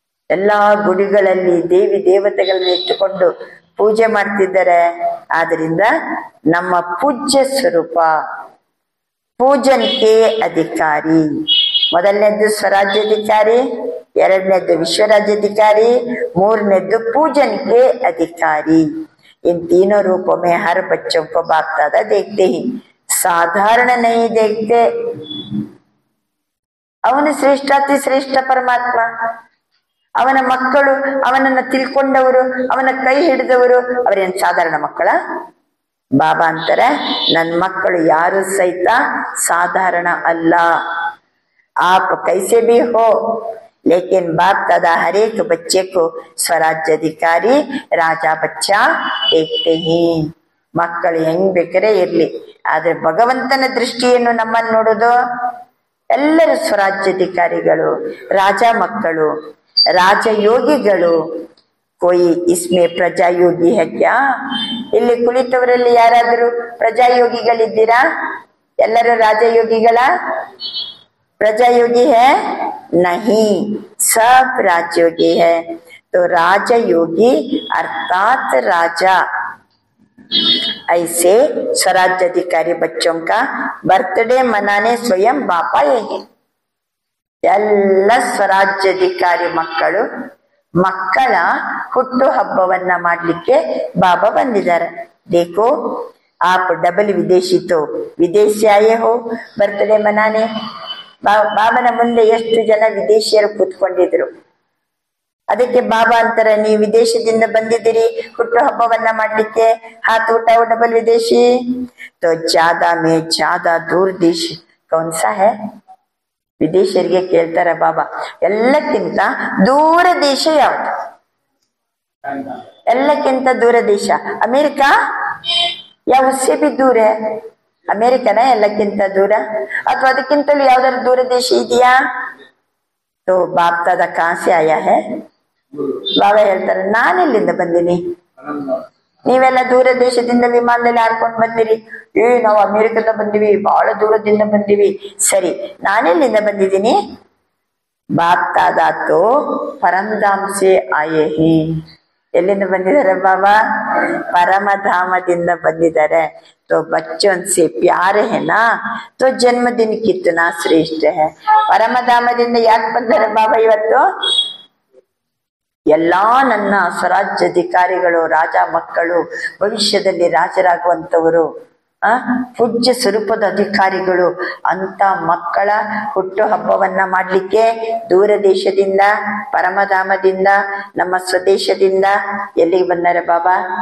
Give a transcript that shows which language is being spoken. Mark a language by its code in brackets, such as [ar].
[kn] ಎಲ್ಲಾ ಗುಡಿಗಳಲ್ಲಿ ದೇವಿ ದೇವತೆಗಳನ್ನ ಇಟ್ಟುಕೊಂಡು ಪೂಜೆ ಮಾಡ್ತಿದ್ದಾರೆ. ಆದ್ರಿಂದ ನಮ್ಮ ಪೂಜ್ಯ ಸ್ವರೂಪ ಪೂಜನ್ಗೆ ಅಧಿಕಾರಿ. ಮೊದಲನೇದ್ದು ಸ್ವರಾಜ್ಯಾಧಿಕಾರಿ, ಎರಡನೇದ್ದು ವಿಶ್ವರಾಜ್ಯಾಧಿಕಾರಿ, ಮೂರನೇದ್ದು [hi] पूजन के अधिकारी। इन तीनों रूपों में हर बच्चों को बाप दादा देखते ही, साधारण नहीं देखते। [kn] ಅವನು ಶ್ರೇಷ್ಠಾತಿ ಶ್ರೇಷ್ಠ ಪರಮಾತ್ಮ, ಅವನ ಮಕ್ಕಳು ಅವನನ್ನ ತಿಳ್ಕೊಂಡವರು, ಅವನ ಕೈ ಹಿಡಿದವರು ಅವರೇನ್ ಸಾಧಾರಣ ಮಕ್ಕಳ? ಬಾಬಾ ಅಂತಾರೆ, ನನ್ನ ಮಕ್ಕಳು ಯಾರು ಸಹಿತ ಸಾಧಾರಣ ಅಲ್ಲ। [hi] आप कैसे भी हो, लेकिन बाप दादा हर एक बच्चे को स्वराज्य अधिकारी राजा बच्चा देखते ही। [kn] ಮಕ್ಕಳು ಹೆಂಗ್ ಬೇಕಾರೆ ಇರ್ಲಿ, ಆದ್ರೆ ಭಗವಂತನ ದೃಷ್ಟಿಯನ್ನು ನಮ್ಮನ್ನು ನೋಡೋದು ಎಲ್ಲರೂ ಸ್ವರಾಜ್ಯಾಧಿಕಾರಿಗಳು, ರಾಜ ಮಕ್ಕಳು, ರಾಜಯೋಗಿಗಳು। [hi] कोई इसमें ಪ್ರಜಾಯೋಗಿ है क्या? [kn] ಇಲ್ಲಿ ಕುಳಿತವರಲ್ಲಿ ಯಾರಾದರೂ ಪ್ರಜಾಯೋಗಿಗಳಿದ್ದೀರಾ? ಎಲ್ಲರೂ ರಾಜಯೋಗಿಗಳ? [hi] प्रजायोगी है नहीं, सब राजयोगी है। तो राजयोगी अर्थात राजा। ऐसे स्वराज्याधिकारी बच्चों का बर्थडे मनाने स्वयं बापा यही। [kn] ಎಲ್ಲ ಸ್ವರಾಜ್ಯಾಧಿಕಾರಿ ಮಕ್ಕಳು ಮಕ್ಕಳ ಹುಟ್ಟು ಹಬ್ಬವನ್ನ ಮಾಡ್ಲಿಕ್ಕೆ ಬಾಬಾ ಬಂದಿದ್ದಾರೆ। [hi] देखो आप डबल विदेशी तो विदेश से आए हो बर्थडे मनाने। [kn] ಬಾಬನ ಮುಂದೆ ಎಷ್ಟು ಜನ ವಿದೇಶಿಯರು ಕೂತ್ಕೊಂಡಿದ್ರು, ಅದಕ್ಕೆ ಬಾಬಾ ಅಂತಾರೆ, ನೀವು ವಿದೇಶದಿಂದ ಬಂದಿದ್ದೀರಿ ಹುಟ್ಟು ಹಬ್ಬವನ್ನ ಮಾಡ್ಲಿಕ್ಕೆ, [hi] ಹಾತ್ ಉಠಾओ डबल विदेशी। तो ज्यादा में ज्यादा दूर देश कौन सा है? [kn] ವಿದೇಶಿಯರಿಗೆ ಕೇಳ್ತಾರೆ ಬಾಬಾ, ಎಲ್ಲಕ್ಕಿಂತ ದೂರ ದೇಶ ಯಾವುದು? ಎಲ್ಲಕ್ಕಿಂತ ದೂರ ದೇಶ ಅಮೆರಿಕಾ [hi] या उससे भी दूर है? [kn] ಅಮೆರಿಕನ ಎಲ್ಲಕ್ಕಿಂತ ದೂರ, ಅಥವಾ ಅದಕ್ಕಿಂತಲೂ ಯಾವ್ದಾದ್ರು ದೂರ ದೇಶ ಇದೆಯಾ? [hi] तो बाप दादा कहाँ से आया है? [kn] ಬಾಬಾ ಹೇಳ್ತಾರೆ, ನಾನೆಲ್ಲಿಂದ ಬಂದಿನಿ? ನೀವೆಲ್ಲ ದೂರ ದೇಶದಿಂದ ವಿಮಾನದಲ್ಲಿ ಹಾರ್ಕೊಂಡು ಬಂದಿರಿ, ನಾವು ಅಮೆರಿಕದ ಬಂದಿವಿ, ಬಹಳ ದೂರದಿಂದ ಬಂದಿವಿ। ಸರಿ, ನಾನೆಲ್ಲಿಂದ ಬಂದಿದ್ದೀನಿ? [hi] ಬಾಪ್ दादा तो परमधाम से आए हैं। [kn] ಎಲ್ಲಿಂದ ಬಂದಿದ್ದಾರೆ ಬಾಬಾ? ಪರಮಧಾಮದಿಂದ ಬಂದಿದ್ದಾರೆ. [hi] तो बच्चों से प्यार है ना, तो जन्मदिन कितना श्रेष्ठ है. [kn] ಪರಮಧಾಮದಿಂದ ಯಾಕೆ ಬಂದರೆ ಬಾಬಾ ಇವತ್ತು? ಎಲ್ಲಾ ನನ್ನ ಸ್ವರಾಜ್ಯ ಅಧಿಕಾರಿಗಳು, ರಾಜ ಮಕ್ಕಳು, ಭವಿಷ್ಯದಲ್ಲಿ ರಾಜರಾಗುವಂತವರು, ಪೂಜ್ಯ ಸ್ವರೂಪದ ಅಧಿಕಾರಿಗಳು ಅಂತ ಮಕ್ಕಳ ಹುಟ್ಟು ಹಬ್ಬವನ್ನ ಮಾಡ್ಲಿಕ್ಕೆ ದೂರ ದೇಶದಿಂದ, ಪರಮಧಾಮದಿಂದ, ನಮ್ಮ ಸ್ವದೇಶದಿಂದ ಎಲ್ಲಿಗೆ ಬಂದಾರೆ ಬಾಬಾ?